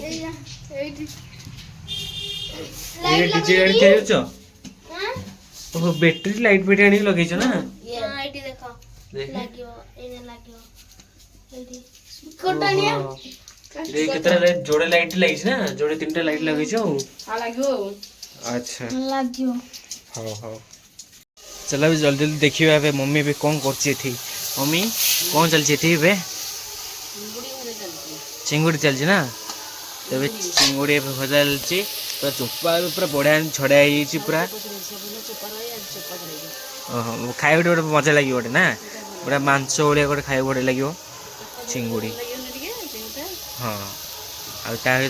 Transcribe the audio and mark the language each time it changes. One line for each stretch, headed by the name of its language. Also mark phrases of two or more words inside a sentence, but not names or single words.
Odia: ଡିଜେ ଗାଡ଼ି ତିଆରି କରୁଛ ଓହୋ ବ୍ୟାଟେରୀ ଲାଇଟ୍ ଫାଇଟ୍ ଆଣିକି ଲଗେଇଛ ନା କେତେଟା ଯୋଡ଼େ ଲାଇଟ୍ ଲାଗିଛି ନା ଯୋଡ଼େ 3ଟା ଲାଇଟ୍ ଲଗେଇଛ ଆଉ ଆଚ୍ଛା ହଉ ହଉ
Hindi: चलो अभी जल्दी जल्दी देखिए
Odia: ଏବେ मम्मी ଏବେ କ'ଣ କରୁଛି ଏଠି मम्मी କ'ଣ ଚାଲିଛି ଏଠି ଏବେ ଚିଙ୍ଗୁଡ଼ି ଚାଲିଛି ନା ତେବେ ଚିଙ୍ଗୁଡ଼ି ଏବେ ଭଜା ଚାଲିଛି ପୁରା ଚୋପା ଏବେ ପୁରା ବଢ଼ିଆ ଛଡ଼ା ହେଇଯାଇଛି ପୁରା ଓହୋ ଖାଇବାକୁ ଗୋଟେ ମଜା ଲାଗିବ ଗୋଟେ ନା ପୁରା ମାଂସ ଭଳିଆ ଗୋଟେ ଖାଇବାକୁ ବଢ଼ିଆ ଲାଗିବ ଚିଙ୍ଗୁଡ଼ି ହଁ ଆଉ ତା ସହିତ